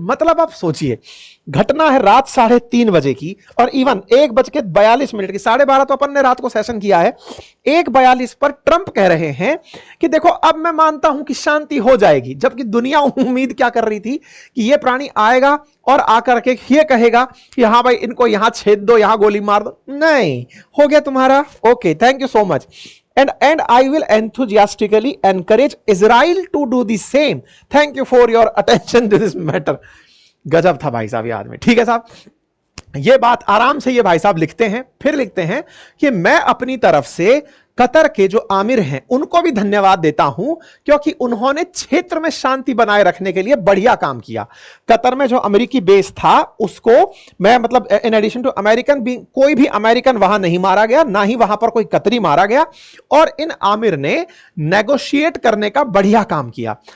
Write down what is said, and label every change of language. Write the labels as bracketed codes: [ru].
[hi] मतलब आप सोचिए, घटना है रात 3:30 बजे की और इवन 1:42 की, 12:30 तो अपन ने रात को सेशन किया है, 1:42 पर ट्रंप कह रहे हैं कि देखो अब मैं मानता हूं कि शांति हो जाएगी, जबकि दुनिया उम्मीद क्या कर रही थी कि यह प्राणी आएगा और आकर के ये कहेगा कि हाँ भाई इनको यहां छेद दो, यहां गोली मार दो। नहीं, हो गया तुम्हारा, [en] Okay thank you so much, and I will enthusiastically encourage Israel to do the same. Thank you for your attention to this matter. [hi] गजब था भाई साहब ये आदमी। ठीक है साहब, ये बात आराम से ये भाई साहब लिखते हैं, फिर लिखते हैं कि मैं अपनी तरफ से कतर के जो आमिर हैं उनको भी धन्यवाद देता हूं क्योंकि उन्होंने क्षेत्र में शांति बनाए रखने के लिए बढ़िया काम किया। कतर में जो अमेरिकी बेस था उसको मैं मतलब [en] in addition to American [hi] भी, कोई भी अमेरिकन वहां नहीं मारा गया, ना ही वहां पर कोई कतरी मारा गया, और इन आमिर ने नेगोशिएट करने का बढ़िया काम किया।